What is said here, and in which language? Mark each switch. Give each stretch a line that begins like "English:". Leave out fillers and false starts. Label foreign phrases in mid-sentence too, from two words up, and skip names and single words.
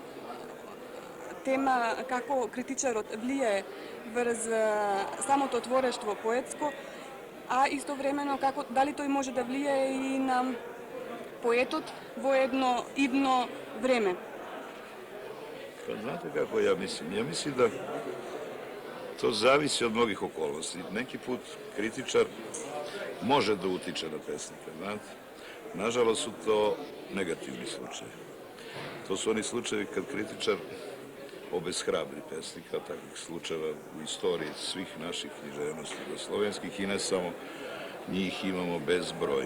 Macedonian: тема како критичарот влие врз самото творештво поетско, а истовремено како дали тој може да влие и на поетот во едно идно време.
Serbian: Pa znate kako ja mislim? Ja mislim da to zavisi od mnogih okolnosti. Neki put kritičar može da utiče na pesnika, znate. Nažalost su to negativni slučajevi. To su oni slučajevi kad kritičar obeshrabri pesnika, takvih slučajeva u istoriji svih naših književnosti jugoslovenskih i ne samo njih imamo bezbroj.